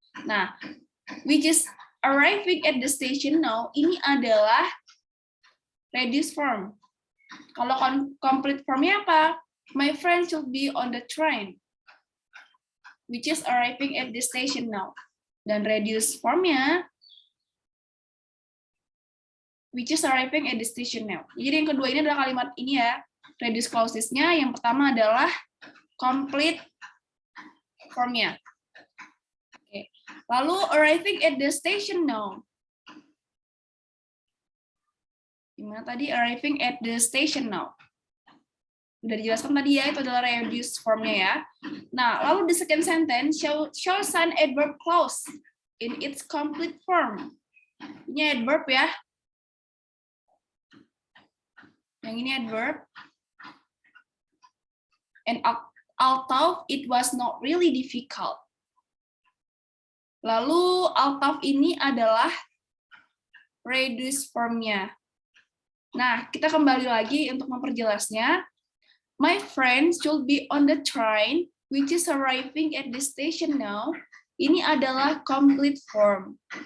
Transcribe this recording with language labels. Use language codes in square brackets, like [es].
[en] Nah, which is arriving at the station now [id] ini adalah [en] reduced form. [id] Kalau complete formnya apa? [en] My friend should be on the train, which is arriving at the station now. Dan reduced formnya, which is arriving at the station now. [id] Jadi yang kedua ini adalah kalimat ini ya, reduced clauses-nya. Yang pertama adalah complete formnya. Oke. [en] Lalu arriving at the station now. [id] Gimana tadi? [en] Arriving at the station now. [id] Udah dijelaskan tadi ya, itu adalah reduced formnya ya. [en] Nah, lalu the second sentence shows an adverb clause in its complete form. [id] Ini adverb ya. Yang ini adverb. [en] And although it was not really difficult. [id] Lalu although ini adalah reduced formnya. Nah, kita kembali lagi untuk memperjelasnya. [en] My friends should be on the train, which is arriving at the station now. [id] Ini adalah complete form.